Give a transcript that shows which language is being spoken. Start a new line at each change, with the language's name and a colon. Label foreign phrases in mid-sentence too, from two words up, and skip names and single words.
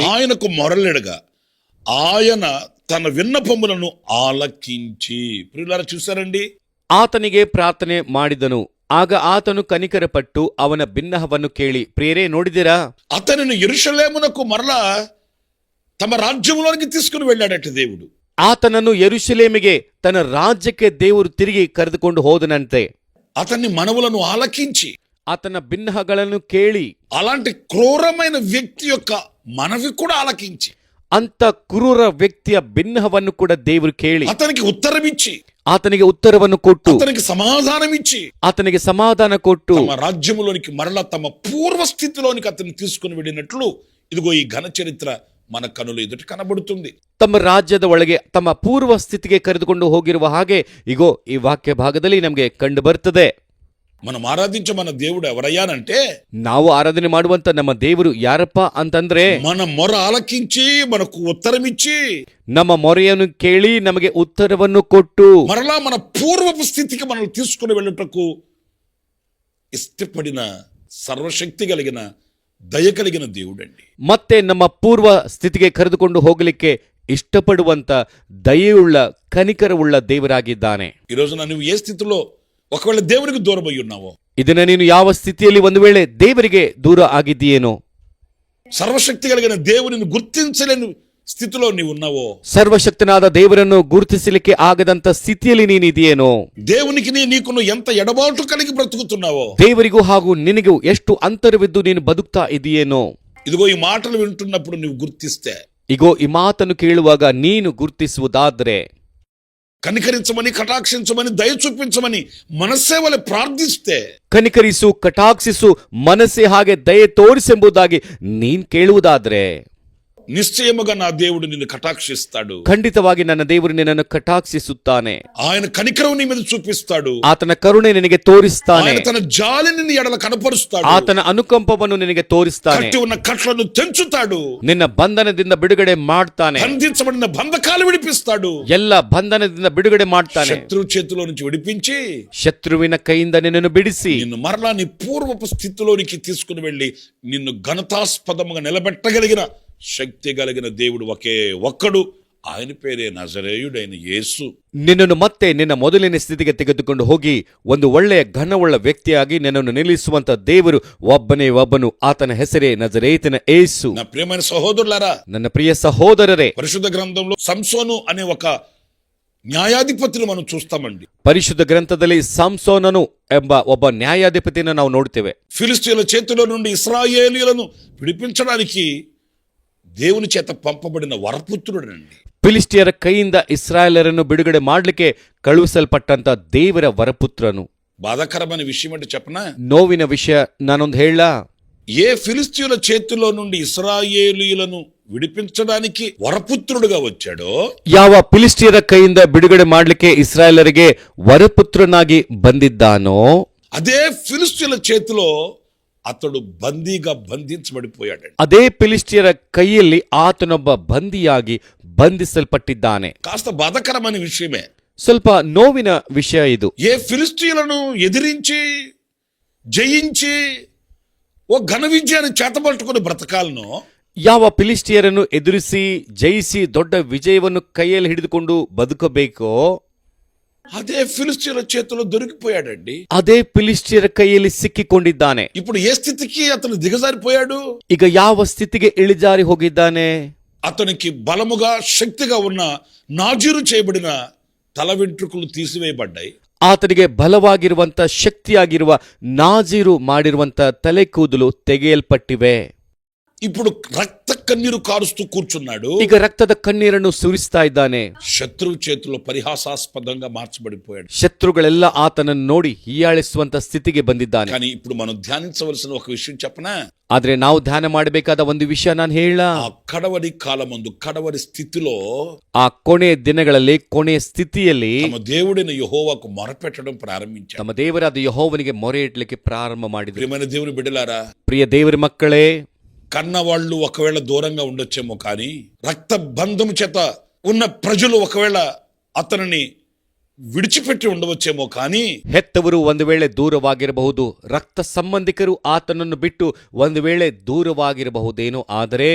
Telugu: ఆయనకు మొరలెడగా ఆయన తన విన్నపములను ఆలకించి. ప్రియులారా చూసారండి,
Kannada: ಆತನಿಗೆ ಪ್ರಾರ್ಥನೆ ಮಾಡಿದನು, ಆಗ ಆತನು ಕನಿಕರಪಟ್ಟು ಅವನ ಬಿನ್ನಹವನ್ನು ಕೇಳಿ. ಪ್ರಿಯರೇ, ನೋಡಿದಿರಾ?
Telugu: అతనిని యెరూషలేమునకు మరలా తమ రాజ్యంలోనికి తీసుకుని వెళ్ళాడట దేవుడు.
Kannada: ಆತನನ್ನು ಯೆರೂಷಲೇಮಿಗೆ ತನ್ನ ರಾಜ್ಯಕ್ಕೆ ದೇವರು ತಿರುಗಿ ಕರೆದುಕೊಂಡು ಹೋದನಂತೆ.
Telugu: అతన్ని మనవులను ఆలకించి
Kannada: ಆತನ ಬಿನ್ನಹಗಳನ್ನು ಕೇಳಿ
Telugu: అలాంటి క్రూరమైన వ్యక్తి యొక్క మనవి కూడా ఆలకించి
Kannada: ಅಂತ ಕ್ರೂರ ವ್ಯಕ್ತಿಯ ಬಿನ್ನಹವನ್ನು ಕೂಡ ದೇವರು ಕೇಳಿ
Telugu: అతనికి ఉత్తరం ఇచ్చి
Kannada: ಆತನಿಗೆ ಉತ್ತರವನ್ನು ಕೊಟ್ಟು
Telugu: అతనికి సమాధానం ఇచ్చి
Kannada: ಆತನಿಗೆ ಸಮಾಧಾನ ಕೊಟ್ಟು
Telugu: తమ రాజ్యములోనికి మరలా తమ పూర్వ స్థితిలోనికి అతన్ని తీసుకుని వెళ్ళినట్లు ఇదిగో ఈ ఘన చరిత్ర మన కనుల ఎదుట కనబడుతుంది.
Kannada: ತಮ್ಮ ರಾಜ್ಯದ ಒಳಗೆ ತಮ್ಮ ಪೂರ್ವ ಸ್ಥಿತಿಗೆ ಕರೆದುಕೊಂಡು ಹೋಗಿರುವ ಹಾಗೆ ಇಗೋ ಈ ವಾಕ್ಯ ಭಾಗದಲ್ಲಿ ನಮಗೆ ಕಂಡು ಬರ್ತದೆ.
Telugu: మనం ఆరాధించే మన దేవుడు ఎవరయ్యానంటే,
Kannada: ನಾವು ಆರಾಧನೆ ಮಾಡುವಂತ ನಮ್ಮ ದೇವರು ಯಾರಪ್ಪ ಅಂತಂದ್ರೆ,
Telugu: మన మొర ఆలకించి మనకు ఉత్తరం ఇచ్చి
Kannada: ನಮ್ಮ ಮೊರೆಯನ್ನು ಕೇಳಿ ನಮಗೆ ಉತ್ತರವನ್ನು ಕೊಟ್ಟು
Telugu: మరలా మన పూర్వపు స్థితికి మనల్ని తీసుకుని వెళ్ళుటకు ఇష్టపడిన సర్వశక్తి కలిగిన దయ కలిగిన దేవుడండి.
Kannada: ಮತ್ತೆ ನಮ್ಮ ಪೂರ್ವ ಸ್ಥಿತಿಗೆ ಕರೆದುಕೊಂಡು ಹೋಗಲಿಕ್ಕೆ ಇಷ್ಟಪಡುವಂತ ದಯೆಯುಳ್ಳ ಕನಿಕರವುಳ್ಳ ದೇವರಾಗಿದ್ದಾನೆ.
Telugu: ఈ రోజున నువ్వు ఏ స్థితిలో ఒకవేళ దేవునికి దూరం అయి ఉన్నావో,
Kannada: ಇದನ್ನ ನೀನು ಯಾವ ಸ್ಥಿತಿಯಲ್ಲಿ ಒಂದು ವೇಳೆ ದೇವರಿಗೆ ದೂರ ಆಗಿದ್ದೀಯೇನೋ,
Telugu: సర్వశక్తి కలిగిన దేవునిని గుర్తించలేని స్థితిలో నీవు ఉన్నావో,
Kannada: ಸರ್ವಶಕ್ತನಾದ ದೇವರನ್ನು ಗುರುತಿಸಲಿಕ್ಕೆ ಆಗದಂತ ಸ್ಥಿತಿಯಲ್ಲಿ ನೀನಿದೆಯೇನೋ,
Telugu: దేవునికి నీకును ఎంత ఎడబాటు కలిగి బ్రతుకుతున్నావో,
Kannada: ದೇವರಿಗೂ ಹಾಗೂ ನಿನಗೂ ಎಷ್ಟು ಅಂತರವಿದ್ದು ನೀನು ಬದುಕ್ತಾ ಇದೆಯೇನೋ,
Telugu: ఇదిగో ఈ మాటలు వింటున్నప్పుడు నువ్వు గుర్తిస్తే,
Kannada: ಇಗೋ ಈ ಮಾತನ್ನು ಕೇಳುವಾಗ ನೀನು ಗುರುತಿಸುವುದಾದ್ರೆ,
Telugu: కనికరించమని కటాక్షించమని దయ చూపించమని మనస్సే వలె ప్రార్థిస్తే,
Kannada: ಕನಿಕರಿಸು ಕಟಾಕ್ಷಿಸು ಮನಸ್ಸೇ ಹಾಗೆ ದಯೆ ತೋರಿಸೆಂಬುದಾಗಿ ನೀನ್ ಕೇಳುವುದಾದ್ರೆ,
Telugu: నిశ్చయముగా నా దేవుడు నిన్ను కటాక్షిస్తాడు.
Kannada: ಖಂಡಿತವಾಗಿ ನನ್ನ ದೇವರು ನಿನ್ನನ್ನು ಕಟಾಕ್ಷಿಸುತ್ತಾನೆ.
Telugu: ఆయన కనికరం నీ మీద చూపిస్తాడు.
Kannada: ಆತನ ಕರುಣೆ ನಿನಗೆ ತೋರಿಸ್ತಾನೆ.
Telugu: ఆయన తన జాలిని నీ ఎడల కనపరుస్తాడు.
Kannada: ಆತನ ಅನುಕಂಪವನ್ನು ನಿನಗೆ ತೋರಿಸ್ತಾನೆ.
Telugu: కట్టి ఉన్న కట్లను తెంచుతాడు.
Kannada: ನಿನ್ನ ಬಂಧನದಿಂದ ಬಿಡುಗಡೆ ಮಾಡ್ತಾನೆ.
Telugu: బంధించబడిన బంధకాలు విడిపిస్తాడు.
Kannada: ಎಲ್ಲ ಬಂಧನದಿಂದ ಬಿಡುಗಡೆ ಮಾಡ್ತಾನೆ.
Telugu: శత్రువు చేతిలో నుంచి విడిపించి
Kannada: ಶತ್ರುವಿನ ಕೈಯಿಂದ ನಿನ್ನನ್ನು ಬಿಡಿಸಿ
Telugu: నిన్ను మరలా నీ పూర్వపు స్థితిలోనికి తీసుకుని వెళ్ళి నిన్ను ఘనతాస్పదముగా నిలబెట్టగలిగిన శక్తి కలిగిన దేవుడు ఒకే ఒక్కడు, ఆయన పేరే నజరేయుడైన యేసు.
Kannada: ನಿನ್ನನ್ನು ಮತ್ತೆ ನಿನ್ನ ಮೊದಲಿನ ಸ್ಥಿತಿಗೆ ತೆಗೆದುಕೊಂಡು ಹೋಗಿ ಒಂದು ಒಳ್ಳೆಯ ಘನವುಳ್ಳ ವ್ಯಕ್ತಿಯಾಗಿ ನಿನ್ನನ್ನು ನಿಲ್ಲಿಸುವಂತ ದೇವರು ಒಬ್ಬನೇ ಒಬ್ಬನು, ಆತನ ಹೆಸರೇ ನಜರೇತಿನ ಯೇಸು.
Telugu: నా ప్రియమైన సహోదరులారా,
Kannada: ನನ್ನ ಪ್ರಿಯ ಸಹೋದರರೇ,
Telugu: పరిశుద్ధ గ్రంథంలో సంసోను అనే ఒక న్యాయాధిపతిని మనం చూస్తామండి.
Kannada: ಪರಿಶುದ್ಧ ಗ್ರಂಥದಲ್ಲಿ ಸಂಸೋನನು ಎಂಬ ಒಬ್ಬ ನ್ಯಾಯಾಧಿಪತಿಯನ್ನು ನಾವು ನೋಡ್ತೇವೆ.
Telugu: ఫిలిష్తీయుల చేతిలో నుండి ఇశ్రాయేలీయులను విడిపించడానికి దేవుని చేత పంపబడిన వరపుత్రుడండి.
Kannada: ಫಿಲಿಸ್ಟಿಯರ ಕೈಯಿಂದ ಇಸ್ರಾಯೇಲರನ್ನು ಬಿಡುಗಡೆ ಮಾಡಲಿಕ್ಕೆ ಕಳುಹಿಸಲ್ಪಟ್ಟಂತ ದೇವರ ವರಪುತ್ರನು.
Telugu: బాధాకరమైన విషయం అంటే చెప్పనా,
Kannada: ನೋವಿನ ವಿಷಯ ನಾನೊಂದು ಹೇಳ,
Telugu: ఏ ఫిలిష్తీయుల చేతిలో నుండి ఇశ్రాయేలీయులను విడిపించడానికి వరపుత్రుడుగా వచ్చాడో,
Kannada: ಯಾವ ಫಿಲಿಸ್ಟಿಯರ ಕೈಯಿಂದ ಬಿಡುಗಡೆ ಮಾಡಲಿಕ್ಕೆ ಇಸ್ರಾಯೇಲರಿಗೆ ವರಪುತ್ರನಾಗಿ ಬಂದಿದ್ದಾನೋ,
Telugu: అదే ఫిలిష్తీయుల చేతిలో అతడు బందీగా బంధించబడిపోయాడు.
Kannada: ಅದೇ ಫಿಲಿಸ್ಟಿಯರ ಕೈಯಲ್ಲಿ ಆತನೊಬ್ಬ ಬಂದಿಯಾಗಿ ಬಂಧಿಸಲ್ಪಟ್ಟಿದ್ದಾನೆ.
Telugu: కాస్త బాధాకరమైన విషయమే.
Kannada: ಸ್ವಲ್ಪ ನೋವಿನ ವಿಷಯ ಇದು.
Telugu: ఏ ఫిలిష్తీయులను ఎదిరించి జయించి ఓ ఘన విజయాన్ని చేతపట్టుకుని బ్రతకాలను,
Kannada: ಯಾವ ಫಿಲಿಸ್ಟಿಯರನ್ನು ಎದುರಿಸಿ ಜಯಿಸಿ ದೊಡ್ಡ ವಿಜಯವನ್ನು ಕೈಯಲ್ಲಿ ಹಿಡಿದುಕೊಂಡು ಬದುಕಬೇಕೋ,
Telugu: అదే ఫిలిష్తీయుల చేతిలో దొరికిపోయాడండి.
Kannada: ಅದೇ ಫಿಲಿಸ್ಟಿಯರ ಕೈಯಲ್ಲಿ ಸಿಕ್ಕಿಕೊಂಡಿದ್ದಾನೆ.
Telugu: ఇప్పుడు ఏ స్థితికి అతను దిగజారిపోయాడు?
Kannada: ಈಗ ಯಾವ ಸ್ಥಿತಿಗೆ ಇಳಿಜಾರಿ ಹೋಗಿದ್ದಾನೆ?
Telugu: అతనికి బలముగా శక్తిగా ఉన్న నాజీరు చేయబడిన తల వెంట్రుకలు తీసివేయబడ్డాయి.
Kannada: ಆತನಿಗೆ ಬಲವಾಗಿರುವಂತ ಶಕ್ತಿಯಾಗಿರುವ ನಾಜೀರು ಮಾಡಿರುವಂತ ತಲೆ ಕೂದಲು ತೆಗೆಯಲ್ಪಟ್ಟಿವೆ.
Telugu: ఇప్పుడు రక్త కన్నీరు కారుస్తూ కూర్చున్నాడు.
Kannada: ಈಗ ರಕ್ತದ ಕಣ್ಣೀರನ್ನು ಸುರಿಸ್ತಾ ಇದ್ದಾನೆ.
Telugu: శత్రువు చేతిలో పరిహాసాస్పదంగా మార్చబడిపోయాడు.
Kannada: ಶತ್ರುಗಳೆಲ್ಲ ಆತನನ್ನು ನೋಡಿ ಹೀಯಾಳಿಸುವಂತ ಸ್ಥಿತಿಗೆ ಬಂದಿದ್ದಾನೆ.
Telugu: కానీ ఇప్పుడు మనం ధ్యానించవలసిన ఒక విషయం చెప్పనా?
Kannada: ಆದ್ರೆ ನಾವು ಧ್ಯಾನ ಮಾಡಬೇಕಾದ ಒಂದು ವಿಷಯ ನಾನು ಹೇಳ,
Telugu: ఆ కడవరి కాలమందు కడవరి స్థితిలో
Kannada: ಆ ಕೊನೆಯ ದಿನಗಳಲ್ಲಿ ಕೊನೆಯ ಸ್ಥಿತಿಯಲ್ಲಿ
Telugu: తమ దేవుడైన యెహోవాకు మొరపెట్టడం ప్రారంభించాడు.
Kannada: ತಮ್ಮ ದೇವರಾದ ಯೆಹೋವನಿಗೆ ಮೊರೆ ಇಡ್ಲಿಕ್ಕೆ ಪ್ರಾರಂಭ ಮಾಡಿದರು.
Telugu: ప్రియమైన దేవుని బిడ్డలారా,
Kannada: ಪ್ರಿಯ ದೇವರ ಮಕ್ಕಳೇ,
Telugu: కన్నవాళ్ళు ఒకవేళ దూరంగా ఉండొచ్చేమో, కానీ రక్త బంధము చేత ఉన్న ప్రజలు ఒకవేళ అతనిని విడిచిపెట్టి ఉండవచ్చేమో, కానీ
Kannada: ಹೆತ್ತವರು ಒಂದು ವೇಳೆ ದೂರವಾಗಿರಬಹುದು, ರಕ್ತ ಸಂಬಂಧಿಕರು ಆತನನ್ನು ಬಿಟ್ಟು ಒಂದು ವೇಳೆ ದೂರವಾಗಿರಬಹುದೇನೋ, ಆದರೆ